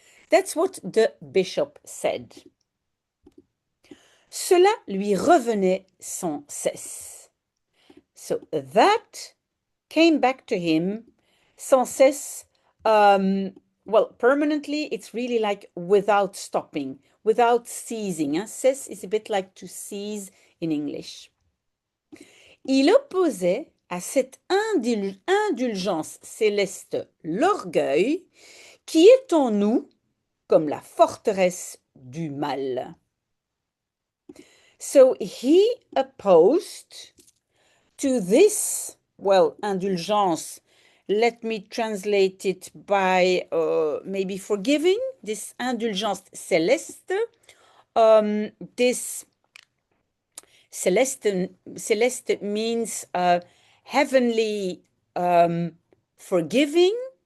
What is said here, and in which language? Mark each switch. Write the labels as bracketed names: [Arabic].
[English] That's what the bishop said. [French] Cela lui revenait sans cesse. [English] So that came back to him [French] sans cesse. [English] Well, permanently, it's really like without stopping, without ceasing. Hein? Cesse is a bit like to cease in English. [French] Il opposait à cette indulgence céleste l'orgueil qui est en nous comme la forteresse du mal. [English] So he opposed to this, well, indulgence, let me translate it by maybe forgiving, this indulgence céleste, this celeste means heavenly forgiving.